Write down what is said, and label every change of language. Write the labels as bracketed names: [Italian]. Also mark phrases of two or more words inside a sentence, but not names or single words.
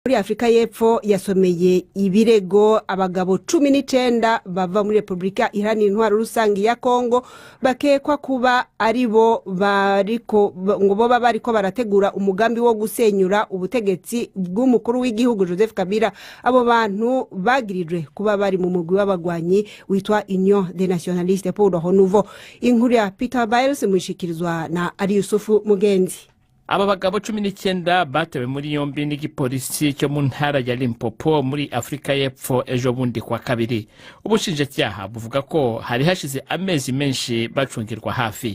[Rundi] Muri Afrika y'Epfo yasomeye ibirego abagabo 19 bava muri Republika Iharanira Intwaro Rusangi ya Kongo bakekwa kuba aribo bariko barategura umugambi wo gusenyura ubutegetsi bw'umukuru w'igihugu Joseph Kabila. Abo bantu bagirijwe kuba bari mu mugwi w'abagwanyi witwa Union des Nationalistes pour le Renouveau. Inkuru ya Peter Biles mushikirizwa na Ari Yusufu Mugenzi. Aba bagabo 19 batewe muri yombi n'igipolisi cyo mu ntara ya Limpopo muri Afrika y'Epfo ejo bundi kwa kabiri. Ubushinjacyaha buvuga ko hari hashize amezi menshi bacungirwa hafi.